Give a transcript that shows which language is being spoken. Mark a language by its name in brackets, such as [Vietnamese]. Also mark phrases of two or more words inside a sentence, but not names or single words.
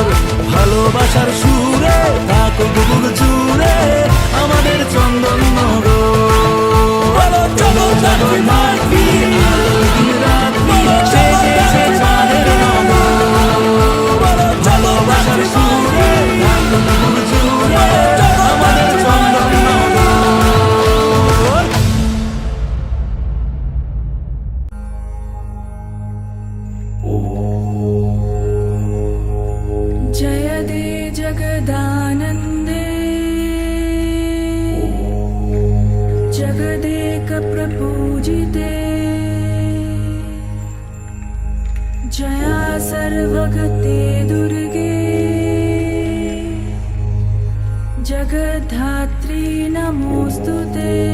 [Bangla] ভালোবাসার সুরে থাকুক বুক জুড়ে আমাদের চন্দননগর। এলো জগদ্ধাত্রী আলোয় দিন রাত্রি, সেজেছে চাঁদের নগর। ভালোবাসার সুরে থাকুক বুক জুড়ে আমাদের চন্দননগর। [Sanskrit] जय दे जगदानन्दे जगदेक प्रपूजिते, जया सर्वगते दुर्गे जगद्धात्री नमोस्तुते।